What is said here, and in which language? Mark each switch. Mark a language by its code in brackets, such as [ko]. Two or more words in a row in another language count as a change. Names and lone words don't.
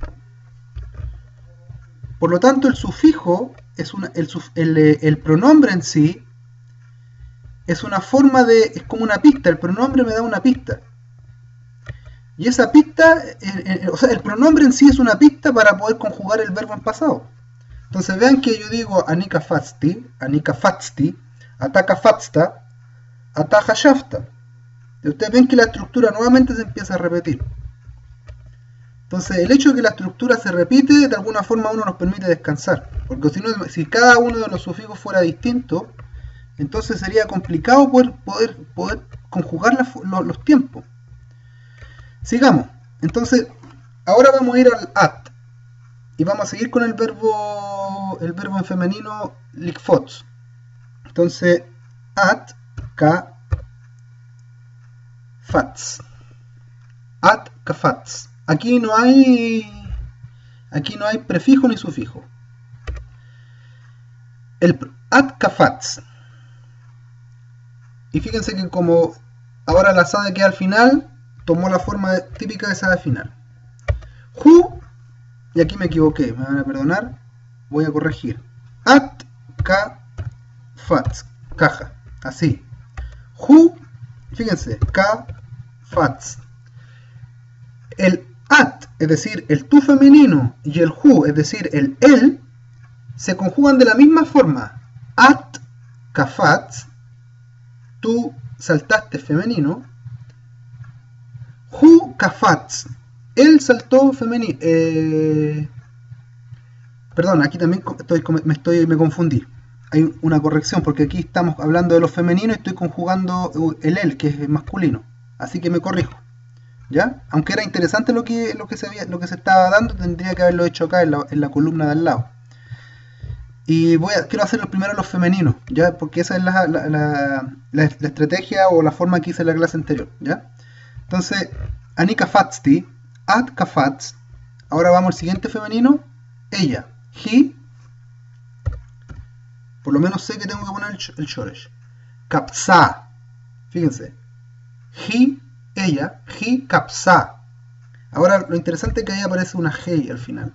[es] Por lo tanto, el sufijo, el pronombre en sí, es una forma es como una pista, el pronombre me da una pista. Y esa pista, o sea, el pronombre en sí es una pista para poder conjugar el verbo en pasado. Entonces vean que yo digo [he] אני קפצתי, אתה קפצת, אתה קפצת. [es] Y ustedes ven que la estructura nuevamente se empieza a repetir. Entonces el hecho de que la estructura se repite, de alguna forma uno nos permite descansar. Porque si cada uno de los sufijos fuera distinto, entonces sería complicado poder conjugar los tiempos. Sigamos. Entonces, ahora vamos a ir al at. Y vamos a seguir con el verbo en femenino likfots. Entonces, [he] את קפצת. את קפצת. [es] Aquí no hay prefijo ni sufijo. [he] El את קפצת. [es] Y fíjense que como ahora la sade queda al final, tomó la forma típica de sade final. Hu, y aquí me equivoqué, me van a perdonar, voy a corregir. [he] את קפצת, [es] caja, así. [he] Hu, fíjense, קפץ. [es] El at, es decir, el tú femenino, y el hu, es decir, el él, se conjugan de la misma forma. [he] את קפצת, [es] tú saltaste femenino. [he] הוא קפץ, [es] él saltó femenino. Perdón, aquí también me confundí. Hay una corrección porque aquí estamos hablando de lo femenino y estoy conjugando el él, que es masculino. Así que me corrijo. ¿Ya? Aunque era interesante lo que se estaba dando, tendría que haberlo hecho acá en la columna de al lado. Y quiero hacerlo primero los femeninos, ¿ya? Porque esa es la estrategia o la forma que hice en la clase anterior, ¿ya? Entonces, [he] אני קפצתי, את קפצת. [es] Ahora vamos al siguiente femenino, ella, he. Por lo menos sé que tengo que poner el shoresh. [he] Kapsa, Fíjense. He, ella, היא קפצה. [es] Ahora lo interesante es que ahí aparece una hey al final.